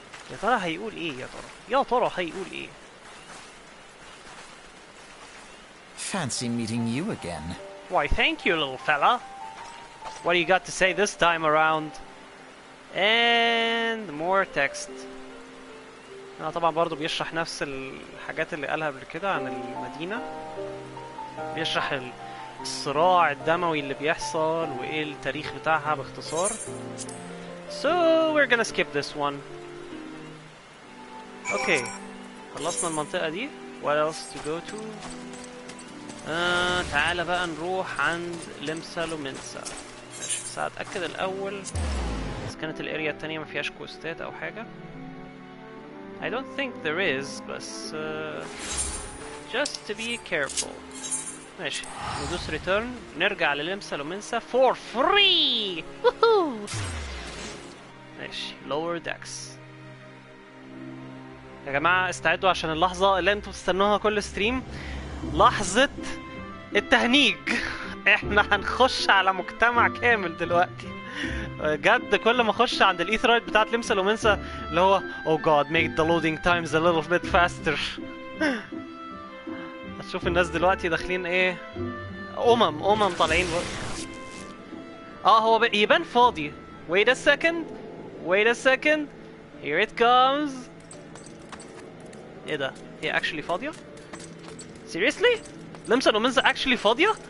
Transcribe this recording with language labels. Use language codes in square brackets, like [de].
[ar] يا ترى هيقول ايه يا ترى هيقول ايه؟ [en] Fancy meeting you again. Why, thank you, little fella. What do you got to say this time around? And more text. [ar] أنا طبعا برضو بيشرح نفس الحاجات اللي قالها قبل كده عن المدينة. بيشرح الصراع الدموي اللي بيحصل وإيه التاريخ بتاعها باختصار. [en] So we're gonna skip this one. Okay. [ar] خلصنا المنطقة دي. [en] What else to go to? [ar] تعالى بقى نروح عند لمسا لومنسا. ماشي بس هتأكد الأول إذا كانت الاريا التانية مفيهاش كوستات أو حاجة. [en] I don't think there is بس just to be careful. [ar] ماشي ندوس ريتيرن نرجع للمسا لومنسا [en] for free. [ar] ماشي lower decks. يا جماعة استعدوا عشان اللحظة اللي انتوا بتستنوها كل ستريم. لحظة التهنيج. احنا هنخش على مجتمع كامل دلوقتي. جد كل ما اخش عند الايثرايت بتاعت لمسا لومنسا اللي هو [en] oh god make the loading times a little bit faster. [ar] هتشوف الناس دلوقتي داخلين ايه امم طالعين هو يبان فاضي. [en] wait a second here it comes. [ar] ايه ده هي actually فاضية seriously لمسا لومنسا actually فاضية.